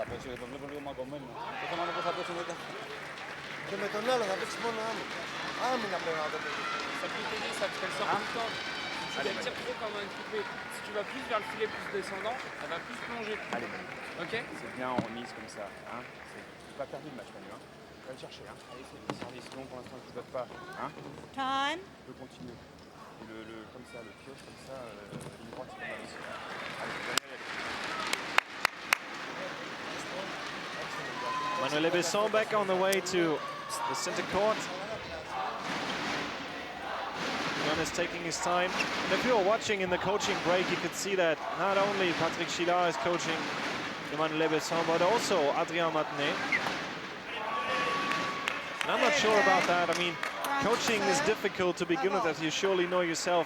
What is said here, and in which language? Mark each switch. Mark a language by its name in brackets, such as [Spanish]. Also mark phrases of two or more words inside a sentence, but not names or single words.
[Greek] Θα παίξει, τον βλέπω λίγο μαγκωμένο. Το θέμα είναι πώς θα παίξει μετά. Και με τον άλλο θα παίξει μόνο άμυνα. Άμυνα πρέπει να το παίξει. [French] Ça peut t'aider, ça te fait le sort tout le temps. Si tu la tires trop comme un coupé, si tu vas plus vers le filet plus descendant, elle va plus plonger. Allez, Ok. c'est bien en remise comme ça. Hein. C'est pas perdu le match, Manu. Hein. On va le chercher. Hein. Allez, c'est des services longs pour l'instant qui ne se battent pas. Hein. Time. On peut continuer. Et comme ça, le pioche comme ça, ligne droite, c'est pas mal aussi. Allez, Daniel, [English] Emmanuel LEBESSON back on the way to the center court. GIONIS taking his time. And if you were watching in the coaching break, you could see that not only Patrick Schiller is coaching Emmanuel LEBESSON, but also Adrien Matenet. And I'm not sure about that. I mean, coaching is difficult to begin with, as you surely know yourself.